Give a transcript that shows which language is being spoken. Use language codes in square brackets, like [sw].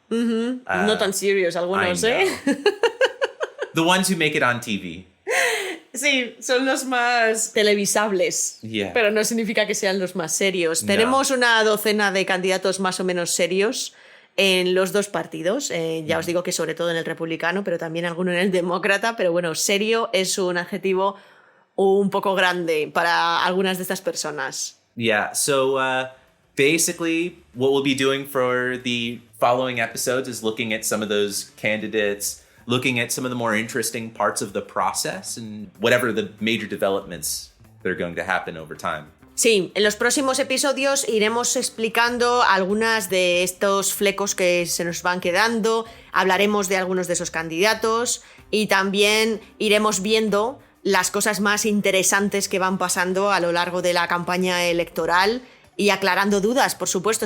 [es] No tan serious algunos, ¿eh? [en] The ones who make it on TV. [es] Sí, son los más televisables, pero no significa que sean los más serios. Tenemos una docena de candidatos más o menos serios en los dos partidos. Ya os digo que sobre todo en el republicano, pero también alguno en el demócrata. Pero bueno, serio es un adjetivo un poco grande para algunas de estas personas. [en] Yeah, so basically what we'll be doing for the following episodes is looking at some of those candidates, looking at some of the more interesting parts of the process and whatever the major developments that are going to happen over time. [es] Sí, en los próximos episodios iremos explicando algunas de estos flecos que se nos van quedando, hablaremos de algunos de esos candidatos y también iremos viendo las cosas más interesantes que van pasando a lo largo de la campaña electoral y aclarando dudas, por supuesto.